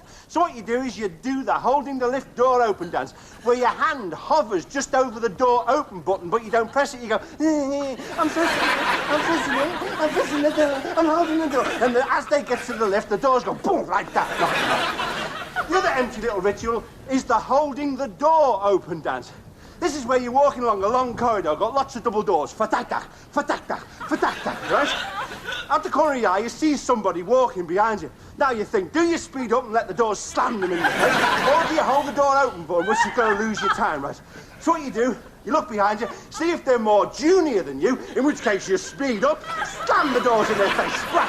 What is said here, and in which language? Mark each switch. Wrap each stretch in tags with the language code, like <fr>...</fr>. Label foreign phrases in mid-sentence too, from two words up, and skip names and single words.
<en>So what you do is you do the holding the lift door open dance, where your hand hovers just over the door open button, but you don't press it, you go, I'm pressing the door, I'm holding the door. And as they get to the lift, the doors go boom, like that. The other empty little ritual is the holding the door open dance. This is where you're walking along a long corridor, got lots of double doors, fatak-tak, fatak-tak, fatak-tak, right? Out the corner of your eye, you see somebody walking behind you. Now you think, do you speed up and let the doors slam them in your face? Or do you hold the door open for them, which you're going to lose your time, right? So what you do, you look behind you, see if they're more junior than you, in which case you speed up, slam the doors in their face, sprat.</en>